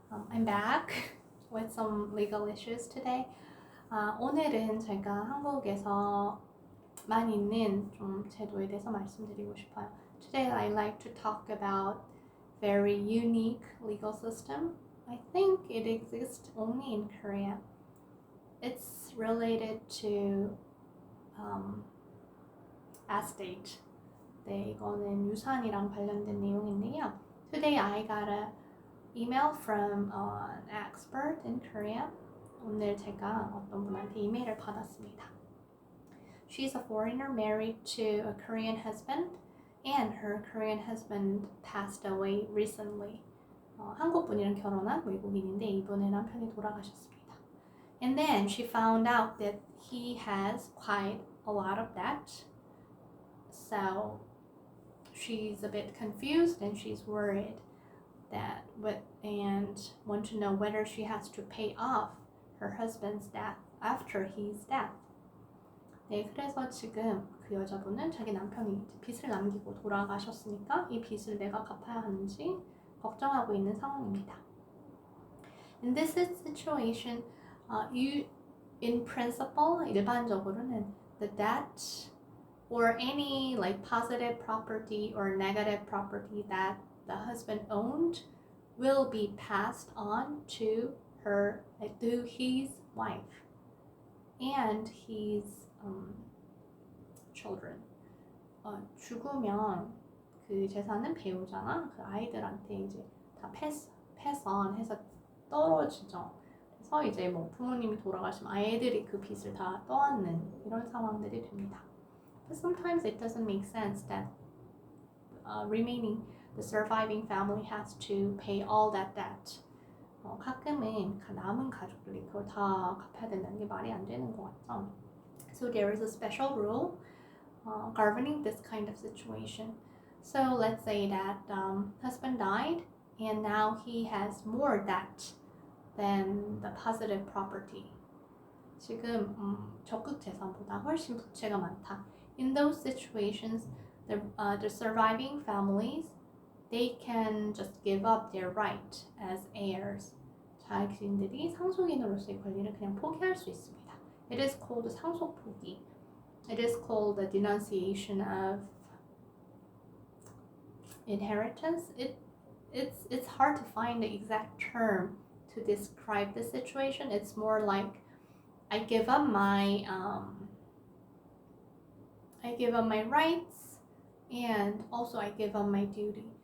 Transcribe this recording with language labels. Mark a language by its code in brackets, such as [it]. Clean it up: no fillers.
[en] I'm back with some legal issues today. [ko] 오늘은 제가 한국에서 많이 있는 좀 제도에 대해서 말씀드리고 싶어요. [en] Today I'd like to talk about very unique legal system. I think it exists only in Korea. It's related to estate. [ko] 네, 이거는 유산이랑 관련된 내용인데요. [en] Today I got a email from an expert in Korea. [ko] 오늘 제가 어떤 분한테 이메일을 받았습니다. [en] She's a foreigner married to a Korean husband and her Korean husband passed away recently. [ko] 한국 분이랑 결혼한 외국인인데 이분의 남편이 돌아가셨습니다. [en] And then she found out that he has quite a lot of debt. So she's a bit confused and she's worried and want to know whether she has to pay off her husband's debt after his death. [ko] 네, 그래서 지금 그 여자분은 자기 남편이 이제 빚을 남기고 돌아가셨으니까 이 빚을 내가 갚아야 하는지 걱정하고 있는 상황입니다. [en] In this situation, in principle, [ko] 일반적으로는 [en] the debt or any like positive property or negative property that the husband owned will be passed on to his wife and his children. [ko] 죽으면 그 재산은 배우자나 그 아이들한테 이제 다 [en] pass on [ko] 해서 떨어지죠. 그래서 이제 뭐 부모님이 돌아가시면 아이들이 그 빚을 다 떠안는 이런 상황들이 됩니다. [en] But sometimes it doesn't make sense that the surviving family has to pay all that debt. [ko] 가끔은 남은 가족들이 그걸 다 갚아야 된다는 게 말이 안 되는 것 같죠. [en] So there is a special rule governing this kind of situation. So let's say that husband died and now he has more debt than the positive property. [ko] 지금 적극 재산보다 훨씬 부채가 많다. [en] In those situations, the surviving families, they can just give up their right as heirs. [ko] 자신들이 상속인으로서의 권리를 그냥 포기할 수 있습니다. [en] It is called 상속 포기. It is called the denunciation of inheritance. It's hard to find the exact term to describe the situation. It's more like I give up my rights and also I give up my duty.